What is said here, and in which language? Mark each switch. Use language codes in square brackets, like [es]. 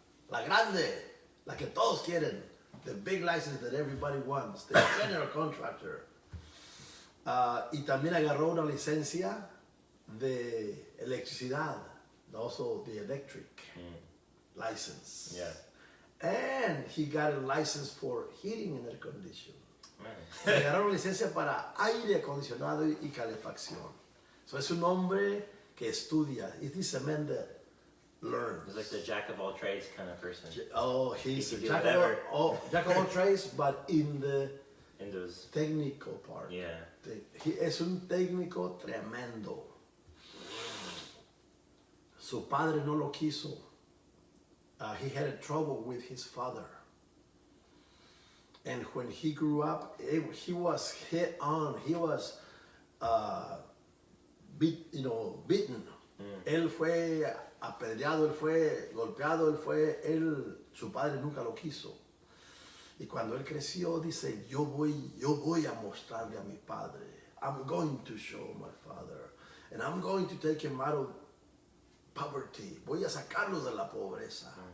[es] La grande, la que todos quieren. [en] The big license that everybody wants. The general contractor. [es] Y también agarró una licencia de electricidad. [en] Also the electric license. Yeah. And he got a license for heating and air conditioning. Man. [es] Agarró una licencia para aire acondicionado y calefacción. So es un hombre que estudia. [en] It is a man that learns. He's like the jack of all trades kind of person. Oh, he's a He can do jack of all trades, but in the technical part. Yeah. [es] Es un técnico tremendo. Su padre no lo quiso. [en] He had a trouble with his father. And when he grew up, he was hit on. He was beaten. [es] Él fue apedreado, él fue golpeado, su padre nunca lo quiso. Y cuando él creció, dice, yo voy a mostrarle a mi padre. [en] I'm going to show my father. And I'm going to take him out of poverty. [es] Voy a sacarlos de la pobreza.